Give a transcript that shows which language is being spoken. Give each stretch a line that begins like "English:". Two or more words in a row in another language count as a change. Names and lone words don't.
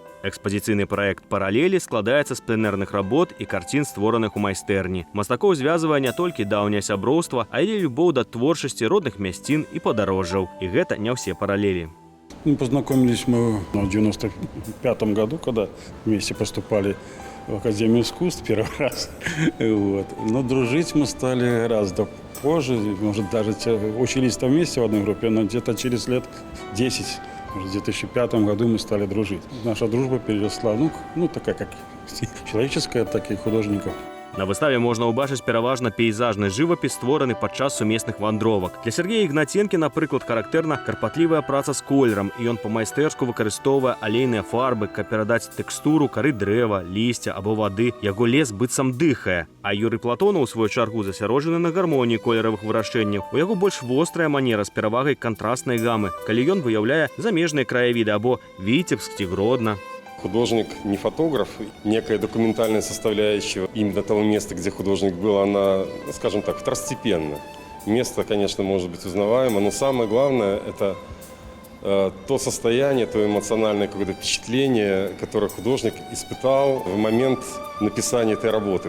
Belarusian: Экспазіцыйны праект «Паралелі» складаецца з пленэрных работ і карцін, створаных у майстэрні. Мастакоў звязвае не толькі даўняе сяброўства, але і любоў да творчасці родных мясцін і падарожжаў. І гэта не ўсе паралелі.
Russian: Познакомились мы в 1995 году, когда вместе поступали в Академию искусств первый раз. Вот. Но дружить мы стали гораздо позже. Может, даже учились там вместе в одной группе, но где-то через лет 10, в 2005 году мы стали дружить. Наша дружба переросла, такая как человеческая, так и художников.
Belarusian: На выставе можна ўбачыць пераважна пейзажны жывапіс, створаны падчас сумесных вандровак. Для Сергея Ігнаценкі, напрыклад, характэрна карпатлівая праца з колерам, і ён па-майстэрску выкарыстоўвае алейныя фарбы, каб перадаць тэкстуру кары дрэва, лісця або вады. Яго лес быццам дыхае. А Юрый Платонаў, у сваю чаргу, засяроджаны на гармоніі колеравых вырашэнняў. У яго больш вострая манера з перавагай кантрастнай гамы, калі ён выяўляе замежныя краявіды або Віцебск ці Гродно.
Russian: Художник не фотограф, некая документальная составляющая именно того места, где художник был, она, скажем так, второстепенна. Место, конечно, может быть узнаваемо, но самое главное – это то состояние, то эмоциональное какое-то впечатление, которое художник испытал в момент написания этой работы.